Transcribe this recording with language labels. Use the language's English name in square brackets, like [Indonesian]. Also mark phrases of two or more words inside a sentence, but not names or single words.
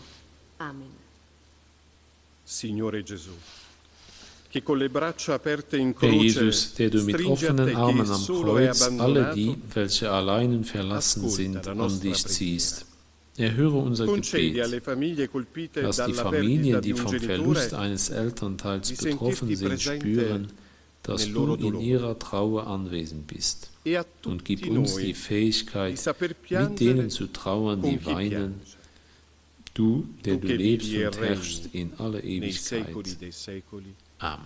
[Italian] Amen. Signore Gesù, che con le braccia aperte in [German] Herr [Italian] croce [German] Jesus, der du mit [Italian] stringi a [German] offenen [Italian] te chi [German] Armen am [Italian] solo è [German] Kreuz alle [Italian] abbandonato, [German] die, welche allein verlassen [Italian] ascolta [German] sind, [Italian] la [German] an [Italian] nostra [German] dich [Italian] preghiera. [German] ziehst. Erhöre unser [Italian] concedi alle [German] Gebet, [Italian] famiglie colpite [German] dass die [Italian] dalla [German] Familien, [Italian] perdita di [German] die [Italian] un [German] vom Verlust [Italian] genitore [German] eines Elternteils [Italian] di [German] betroffen [Italian] sentirti [German] sind, [Italian] presente [German] spüren, dass [Italian] nel [German] du [Italian] loro [German] in [Italian] dolore. [German] ihrer Trauer anwesend bist. [Italian] e a [German] Und gib [Italian] tutti [German] uns die [Italian] noi di [German] Fähigkeit, [Italian] saper [German] mit [Italian] piangere [German] denen zu trauern, [Italian] con [German] die [Italian] chi [German] weinen, [Italian] piange, [German] du, der Du du [Italian] che [German] lebst [Italian] vivi e [German] und [Italian] regni [German] herrschst in alle [Italian] nei secoli [German] Ewigkeit. [Italian] dei secoli. Amen.